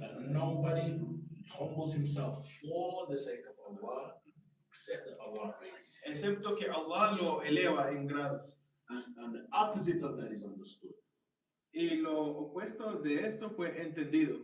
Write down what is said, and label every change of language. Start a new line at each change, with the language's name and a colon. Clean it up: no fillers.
English: Nobody humbles himself for the sake of Allah, except that Allah raises him.
Spanish: Excepto que Allah lo eleva en grados.
English: And the opposite of that is understood.
Spanish: Y lo opuesto de esto fue entendido.